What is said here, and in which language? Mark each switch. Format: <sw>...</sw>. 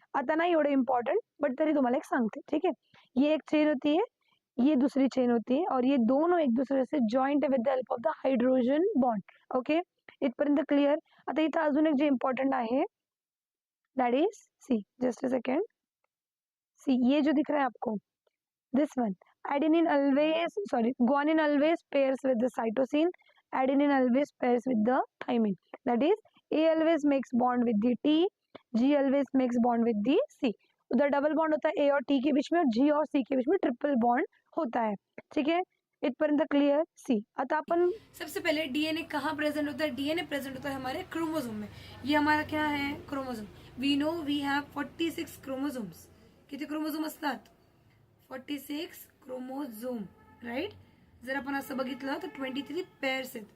<mr>आता नाही एवढं इम्पॉर्टंट, बट तरी तुम्हाला एक सांगते,</mr> <hi>ठीक है। ये एक चेन होती है, ये दूसरी चेन होती है, और ये दोनों एक दूसरे से जॉइंट है</hi> <en>with the help of the hydrogen bond,</en> <hi>okay.</hi> <mr>इथपर्यंत क्लिअर? आता इथं अजून एक जे इम्पॉर्टंट आहे,</mr> <en>that is see, just a second, see</en> <hi>ये जो दिख रहा है आपको,</hi> <en>this one, adenine always, sorry, guanine always pairs with the cytosine, adenine always pairs with the thymine, that is A always makes bond with the T, G always makes bond with the C।</en> <hi>उधर double bond होता है A और T के बीच में, और G और C के बीच में ट्रिपल बॉन्ड होता है, ठीक है।</hi> <mr>इथपर्यंत क्लियर?</mr> <hi>सी।</hi> <mr>आता आपण</mr> <hi>सबसे पहले डीएनए कहाँ प्रेजेंट होता है? डीएनए प्रेजेंट होता है हमारे क्रोमोसोम में। ये हमारा क्या है? Chromosome.</hi> <en>We know we have 46 chromosomes.</en> <mr>किती क्रोमोसोम असतात? 46 क्रोमोझोम, राईट। जर आपण असं बघितलं तर 23 पेअर्स आहेत।</mr>